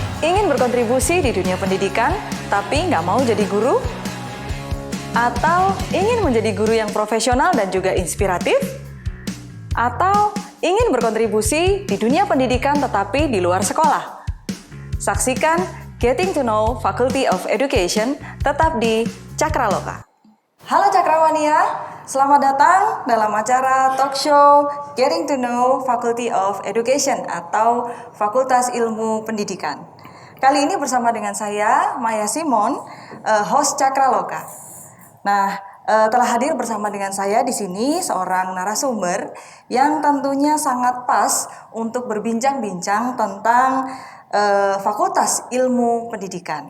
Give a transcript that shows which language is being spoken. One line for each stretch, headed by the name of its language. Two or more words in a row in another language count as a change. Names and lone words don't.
Indonesian: Ingin berkontribusi di dunia pendidikan, tapi nggak mau jadi guru? Atau ingin menjadi guru yang profesional dan juga inspiratif? Atau ingin berkontribusi di dunia pendidikan tetapi di luar sekolah? Saksikan Getting to Know Faculty of Education tetap di Cakraloka. Halo Cakrawania, selamat datang dalam acara talk show Getting to Know Faculty of Education atau Fakultas Ilmu Pendidikan. Kali ini bersama dengan saya, Maya Simon, host Cakraloka. Nah, telah hadir bersama dengan saya di sini seorang narasumber yang tentunya sangat pas untuk berbincang-bincang tentang Fakultas Ilmu Pendidikan.